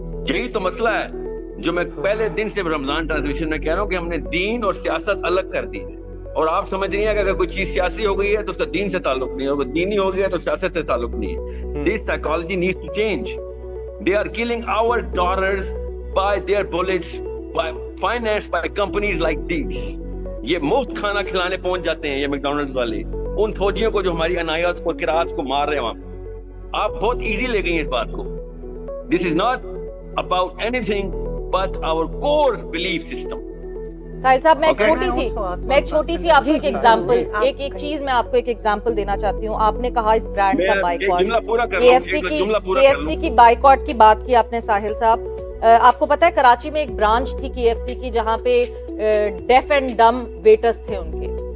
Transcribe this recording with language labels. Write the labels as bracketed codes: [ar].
[ur] یہی تو مسئلہ ہے جو میں پہلے دن سے رمضان ٹرانسمیشن میں کہہ رہا ہوں کہ ہم نے دین اور سیاست الگ کر دی ہے، اور آپ سمجھ رہی ہیں کہ اگر کوئی چیز سیاسی ہو گئی ہے تو اس کا دین سے تعلق نہیں ہے، اور دینی ہو گیا تو سیاست سے تعلق نہیں ہے۔ [en] This psychology needs to change۔ They are killing our daughters by their bullets financed by companies like these. [ur] یہ مفت کھانا کھلانے پہنچ جاتے ہیں یہ میکڈونلڈز والے ان فوجیوں کو جو ہماری عنایات اور قرات کو مار رہے ہیں وہاں. آپ بہت ایزی لے گئی ہیں اس بات کو. [en] This is not about anything but our core belief system. [ur] ساحل صاحب میں ایک چھوٹی سی آپ کو ایک ایگزامپل ایک چیز میں آپ کو ایک ایگزامپل دینا چاہتی ہوں. آپ نے کہا اس برانڈ کا بائیکاٹ KFC کی بائیکاٹ کی بات کی آپ نے ساحل صاحب. آپ کو پتا ہے کراچی میں ایک برانچ تھی KFC کی جہاں پہ ڈیف اینڈ ڈم ویٹرز تھے ان کے.